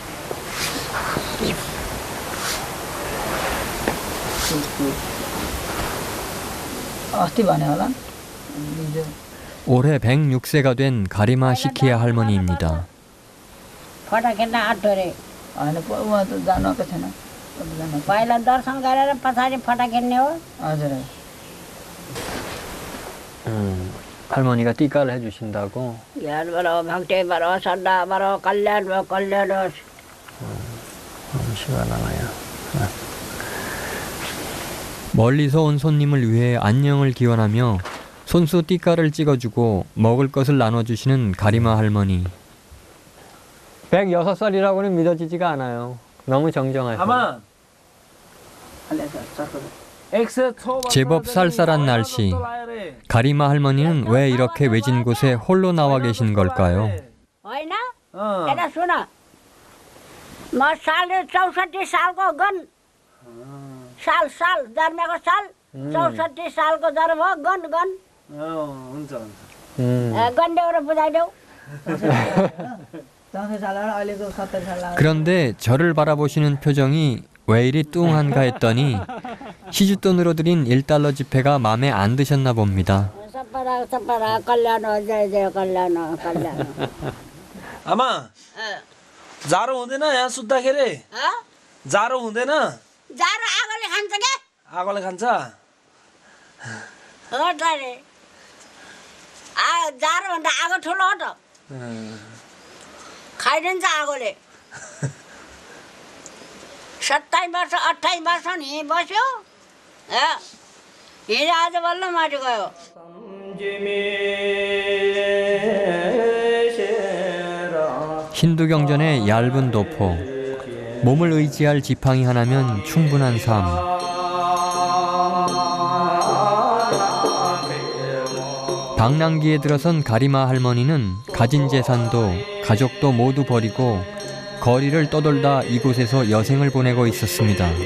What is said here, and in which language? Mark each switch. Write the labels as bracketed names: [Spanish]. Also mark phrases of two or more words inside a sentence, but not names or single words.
[Korean] 올해 106세가 된 가리마 시키야 할머니입니다. [Nepali] पहिला दर्शन गरेर पछाडि फटा खेल्ने हो। हजुर। [Korean] 할머니가 띠까를 해주신다고? [Nepali] ज्ञान बरो भक्ति बरो श्रद्धा बरो कल्याण भयो कल्याण होस् [Korean] 시원하나요. 멀리서 온 손님을 위해 안녕을 기원하며 손수 띠까를 찍어주고 먹을 것을 나눠주시는 가리마 할머니. 106살이라고는 믿어지지가 않아요. 너무 정정하세요. 아마 제법 쌀쌀한 날씨. 가리마 할머니는 왜 이렇게 외진 곳에 홀로 나와 계신 걸까요? [Nepali] होइन यता सुन म साल 64 सालको गन साल साल जन्मेको साल 64 सालको जन्म हो गन गन हुन्छ गन्डेबाट बुझाइदेऊ [Korean] 그런데 저를 바라보시는 표정이 왜 이리 뚱한가 했더니 시주돈으로 드린 1달러 지폐가 마음에 안 드셨나 봅니다. [Nepali] सबैलाई सबैलाई कल्याण हो जय जय कल्याण हो कल्याण हो आमा जाडो हुँदैन यहाँ सुत्दाखेरि जाडो हुँदैन जाडो आगोले खान्छ के आगोले खान्छ हो त रे जाडो भन्दा आगो ठुलो हो त खाइदिन्छ आगोले 27 वर्ष 28 वर्ष नि बस्यो हिजो आज बल्ल माथि गयो [Korean] 힌두 경전의 얇은 도포, 몸을 의지할 지팡이 하나면 충분한 삶. 방랑기에 들어선 가리마 할머니는 가진 재산도 가족도 모두 버리고 거리를 떠돌다 이곳에서 여생을 보내고 있었습니다.